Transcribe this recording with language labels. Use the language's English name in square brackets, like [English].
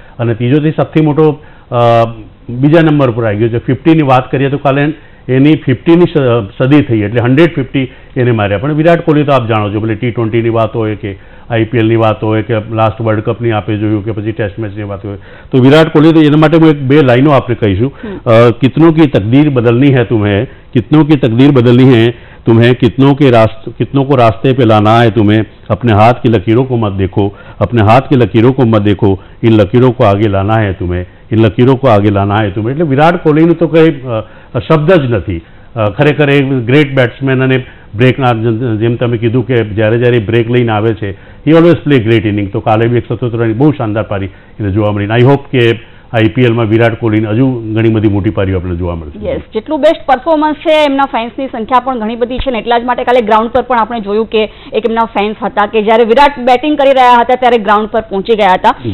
[Gujarati] અને ત્રીજોથી સૌથી મોટો બીજા નંબર પર આવી ગયો છે. 50ની વાત કરીએ તો કાલે એની 50ની સદી થઈ, એટલે 150 એને માર્યા. પણ વિરાટ કોહલી તો આપ જાણો છો, ભલે T20ની વાત હોય કે IPLની વાત હોય કે લાસ્ટ વર્લ્ડ કપની આપે જોયું કે પછી ટેસ્ટ મેચની વાત હોય, તો વિરાટ કોહલી તો એના માટે હું 2 લાઈનો આપણે કહીશું. [Hindi] કિતનों की तकदीर बदलनी है तुम्हें, कितनों की तकदीर बदलनी है तुम्हें, कितनों को रास्ते पे लाना है तुम्हें, अपने हाथ की लकीरों को मत देखो, अपने हाथ की लकीरों को मत देखो, इन लकीरों को आगे लाना है तुम्हें, इन लकीरों को आगे लाना है तुम्हें. [Gujarati] એટલે વિરાટ કોહલીનું તો કંઈ શબ્દ જ નથી. ખરેખર એ ગ્રેટ બેટ્સમેન અને બ્રેકના જેમ તમે કીધું કે જ્યારે બ્રેક લઈને આવે છે [English] He always play great inning. [Gujarati] તો કાલે બી 177 રનની બહુ શાનદાર પારી એને જોવા મળી. [English] I hope [Gujarati] કે IPLમાં વિરાટ કોહલીને હજુ ઘણી બધી મોટી પારીઓ આપણે જોવા મળશે. યસ, જેટલું બેસ્ટ પરફોર્મન્સ છે, એમના ફેન્સની સંખ્યા પણ ઘણી બધી છે ને એટલા જ માટે કાલે ગ્રાઉન્ડ પર પણ આપણે જોયું કે એક એમના ફેન્સ હતા કે જ્યારે વિરાટ બેટિંગ કરી રહ્યા હતા ત્યારે ગ્રાઉન્ડ પર પહોંચી ગયા હતા.